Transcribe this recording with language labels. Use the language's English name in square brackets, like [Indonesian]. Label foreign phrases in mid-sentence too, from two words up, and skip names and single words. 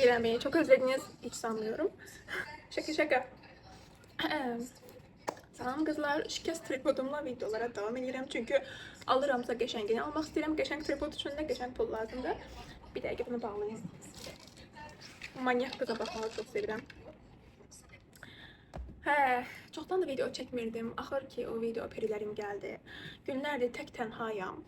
[Turkish] izlemeyi çok özlediniz. Hiç sanmıyorum. Şaka şaka. [Azerbaijani] Salam kızlar, şikəst tripodumla videolara devam edirəm. Çünki alıramsa qəşəngini almaq istəyirəm. Qəşəng tripod üçün də qəşəng pul lazımdır. Bir dəqiqə bunu bağlayayım. Manyak qıza baxmağı çox sevirəm. Çoxdan da video çəkmirdim. Axır ki o video perilərim gəldi. Günlərdir tək tənhayam.